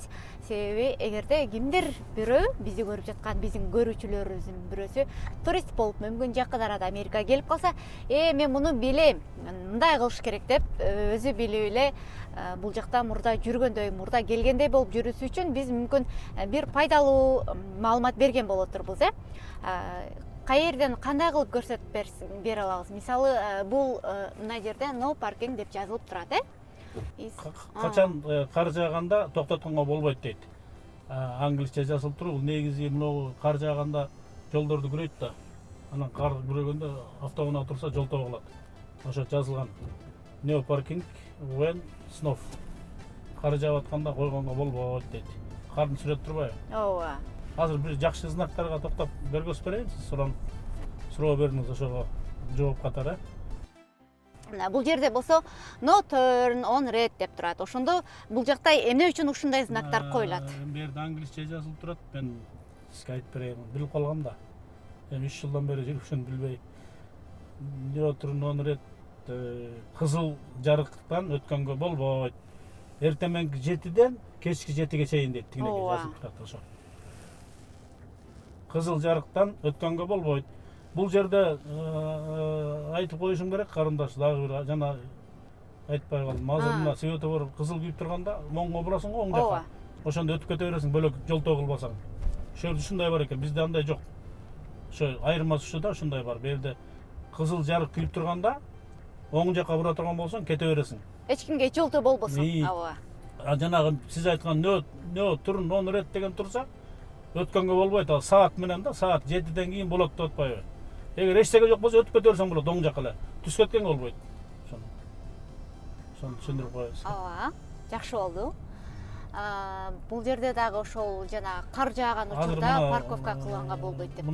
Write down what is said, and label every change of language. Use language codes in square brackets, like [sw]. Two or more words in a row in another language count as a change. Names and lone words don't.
[ky] Себеби эгерде кимдир бирөө бизди көрүп жаткан, биздин көрүүчүлөрүбүздүн бирөөсү турист болуп мүмкүн жакын арада Америкага келип калса, мен муну билем, мындай кылыш керек деп өзү билип эле бул жакта мурда жүргөндөй, мурда келгендей болуп жүрүшү үчүн биз мүмкүн бир пайдалуу маалымат берген болотурбуз. Каерден кандай кылып көрсөтүп бере алабыз? Мисалы, бул мына жерде [en] no parking [ky] деп жазылып турат, Качан кар жааганда токтотконго болбойт дейт. Англисче жазылып туруп, бул негизи мына кар жааганда жолдорду күрөйт да. Анан кар күрөгөндө автоунаа турса жол тогулат. Ошо жазылган. [en] No parking when snow. [ky] Кар жаап атканда койгонго болбойт дейт. Кардын сүрөт турбайбы? Ооба. Азыр бир жакшы знактарга токтоп көргөзүп берейин, суроо бериңиз ошого жооп катары. Бул жерде болсо [en] no turn on red [ky] деп турат. Ошондо бул жакта эмне үчүн ушундай знактар коюлат? Бу жерде англисче жазылып турат. Мен сизге айтып берейин, билип калгам да. Эми 3 жылдан бери жүрүшүн билбей. [en] No turn on red [ky] кызыл жарыктан өткөнгө болбойт. Эртеменки 7ден кечки 7ге чейин дейт, тигинеге жазылып турат ошо. Кызыл жарыктан өткөнгө болбойт. Бул жерде айтып коюшум керек, карындаш, дагы бир жана айтпай калдым. Азыр мына светофор кызыл күйүп турганда моңго бурасың го, оң жакка. Ошондо өтүп кете бересиң, бөлөк жол тогулбасаң. Ошол жерде ушундай бар экен, бизде андай жок. Ошо айырмасы ушуда, ушундай бар. Бу жерде кызыл жарык күйүп турганда оң жакка бура турган болсоң, кете бересиң. Эч кимге жолтоо болбосун. Ооба. Жанагы сиз айткан [en] no turn on red [ky] деген турса, өткөнгө болбойт. Ал саат менен да, саат 7ден кийин болот деп атпайбы? Эгер эчтеке жок болсо өтүп кете берсең болот, оң жакка эле. Түз кеткенге болбойт. Ошону түшүндүрүп коебуз. Ооба, жакшы болду. Бул жерде дагы ошол жана кар жааган учурда парковка кылганга болбойт деп.